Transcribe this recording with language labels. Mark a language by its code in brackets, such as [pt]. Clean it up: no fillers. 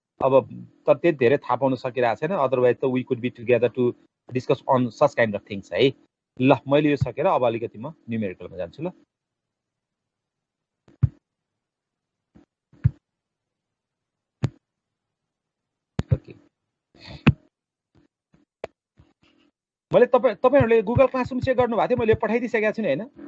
[ne] अब तर त्यति धेरै थाहा पाउन सकिरहेको छैन. [en] Otherwise त we could be together to discuss on such kind of things है. [ne] ल, मैले यो सकेर अब अलिकति म न्युमेरिकलमा जान्छु. ल, ओके. मैले तपाईहरुले गुगल क्लासरुम चेक गर्नु भएको थियो, मैले पठाइदिइसकेको छु नि हैन?